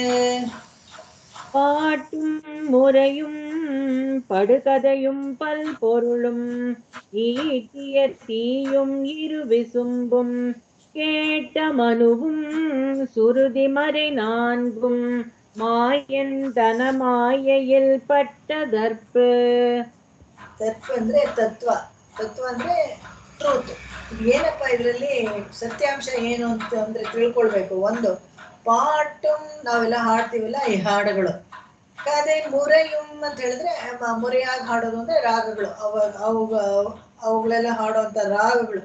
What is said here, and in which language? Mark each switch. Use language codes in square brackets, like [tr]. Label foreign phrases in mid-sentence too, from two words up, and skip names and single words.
[ta] பாட்டும் முறையும் படுகதையும் பல்பொருளும் ஈட்டிய தீயும் இருவிசும்பும் கேட்ட மனுவும் சுருதி மறை நான்கும் மாயன் தனமாயையில் பட்ட தற்பு. [kn] ತತ್ವ ಅಂದ್ರೆ ತತ್ವ, ತತ್ವ ಅಂದ್ರೆ ಟ್ರೂತ್. ಏನಪ್ಪ ಇದರಲ್ಲಿ ಸತ್ಯಾಂಶ ಏನು ಅಂತ ಅಂದ್ರೆ ತಿಳ್ಕೊಳ್ಬೇಕು. ಒಂದು, ಪಾಟು ನಾವೆಲ್ಲ ಹಾಡ್ತೀವಲ್ಲ ಈ ಹಾಡುಗಳು. ಅದೇ ಮುರೆಯುಂ ಅಂತ ಹೇಳಿದ್ರೆ ಮುರೆಯಾಗಿ ಹಾಡೋದು ಅಂದ್ರೆ ರಾಗಗಳು, ಅವುಗಳೆಲ್ಲ ಹಾಡುವಂತ ರಾಗಗಳು.